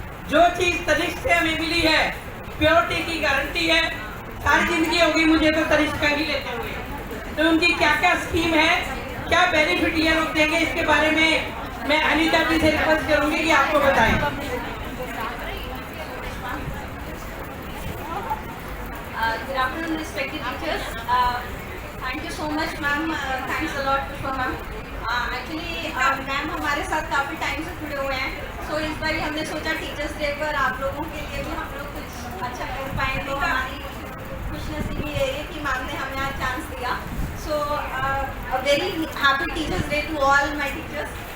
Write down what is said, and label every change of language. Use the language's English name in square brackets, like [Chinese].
[Hindi] जो चीज़ तनिष्क से हमें मिली है प्योरिटी की गारंटी है, सारी जिंदगी होगी मुझे तो तनिष्क का ही लेते हुए। तो उनकी क्या क्या स्कीम है, क्या बेनिफिट ये लोग देंगे, इसके बारे में मैं अनीता जी से रिक्वेस्ट करूंगी कि आपको बताएं। [English] Good afternoon, respected teachers. Thank you so much, ma'am. Thanks a lot, Pushpa ma'am. [Hindi] Actually, ma'am हमारे साथ काफ़ी टाइम से जुड़े हुए हैं, so इस बार हमने सोचा टीचर्स डे पर आप लोगों के लिए भी हम लोग कुछ अच्छा कर पाएँ, तो हमारी खुशनसीबी ये है कि मैम ने हमें आज चांस दिया। [English] So a very happy Teachers Day to all my teachers.